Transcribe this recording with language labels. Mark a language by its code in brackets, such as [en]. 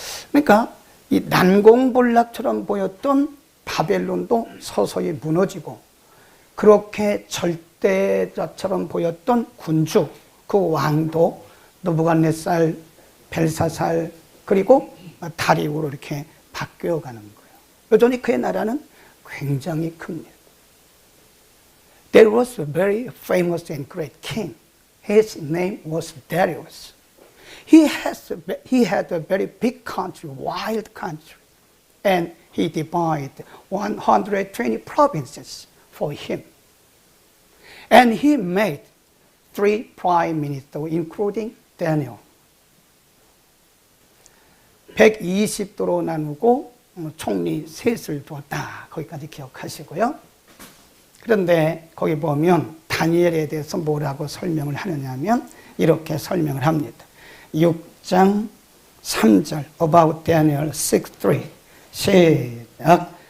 [ko] 그러니까 이 난공불락처럼 보였던 바벨론도 서서히 무너지고, 그렇게 절대자처럼 보였던 군주, 그 왕도 느부갓네살, 벨사살, 그리고 다리오로 이렇게 바뀌어가는 거예요. 여전히 그의 나라는 굉장히 큽니다. [en] There was a very famous and great king. His name was Darius. He had a very big country, wild country, and he divided 120 provinces for him. And he made 3 prime ministers, including Daniel. [ko] 120도로 나누고 총리 셋을 두었다. 거기까지 기억하시고요. 그런데 거기 보면 다니엘에 대해서 뭐라고 설명을 하느냐면 이렇게 설명을 합니다. 6장 3절 About Daniel 6:3 시작.